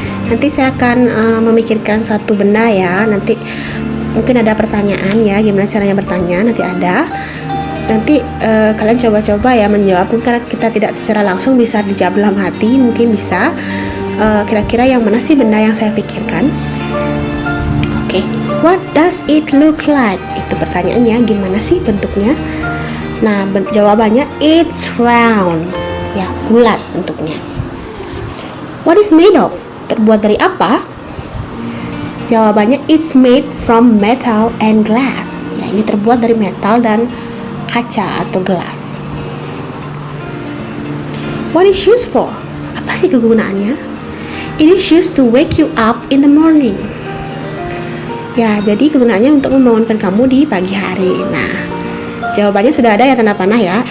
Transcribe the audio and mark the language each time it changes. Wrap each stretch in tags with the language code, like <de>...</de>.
<id>Nanti saya akan memikirkan satu benda ya. Nanti mungkin ada pertanyaan ya, gimana caranya bertanya, nanti ada. Nanti kalian coba-coba ya menjawab. Karena kita tidak secara langsung bisa dijawab dalam hati, mungkin bisa. Kira-kira yang mana sih benda yang saya pikirkan?</id> <en>Oke, what does it look like?</en> <id>Itu pertanyaannya, gimana sih bentuknya? Nah, jawabannya it's round, ya bulat bentuknya.</id> <en>What is made of? Terbuat dari apa? Jawabannya it's made from metal and glass.</en> <id>Ya, ini terbuat dari metal dan kaca atau gelas.</id> <en>What is used for? Apa sih kegunaannya? It is used to wake you up in the morning.</en> <id>Ya, jadi kegunaannya untuk membangunkan kamu di pagi hari. Nah, jawabannya sudah ada ya tanda panah ya.</id>